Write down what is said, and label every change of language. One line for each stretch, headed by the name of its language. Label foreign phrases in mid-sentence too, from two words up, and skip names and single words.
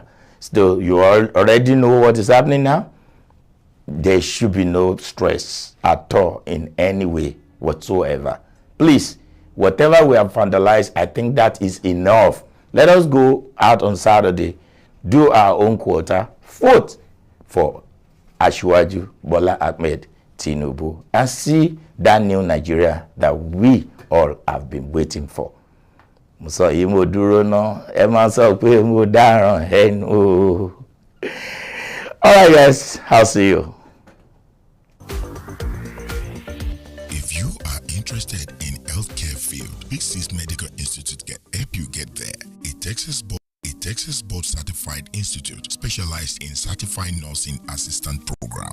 English: So you already know what is happening now. There should be no stress at all in any way whatsoever. Please, whatever we have vandalized, I think that is enough. Let us go out on Saturday, do our own quota, vote for Asiwaju Bola Ahmed Tinubu, and see that new Nigeria that we all have been waiting for.
Yoruba: So, imo duro no, ema so pe mo daran hen o.
English: All right, guys, I'll see you. If you are interested in healthcare field, Big Sis Medical Institute can help you get there. A Texas board certified institute specialized in certified nursing assistant program.